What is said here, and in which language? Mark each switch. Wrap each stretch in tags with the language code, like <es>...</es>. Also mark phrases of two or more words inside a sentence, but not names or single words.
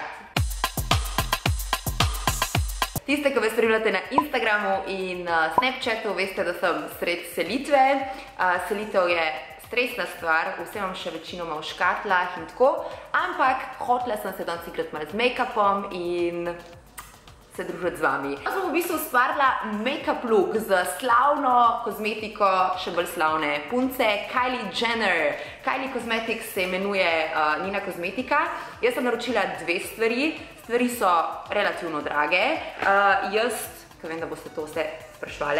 <sl>Tiste, ki me spremljate na Instagramu in Snapchatu, veste, da sem sred selitve. Selitev je stresna stvar, vse imam še večinoma v škatlah in tako, ampak hotela sem se danes igrati malo z make-upom in se družiti z vami. Jaz sem v bistvu ustvarila</sl> <en>make-up look</en> <sl>z slavno kozmetiko, še bolj slavne punce, Kylie Jenner. Kylie Cosmetics se imenuje njena kozmetika. Jaz sem naročila dve stvari. Stvari so relativno drage. Ker vem, da boste to vse sprašvali.</sl>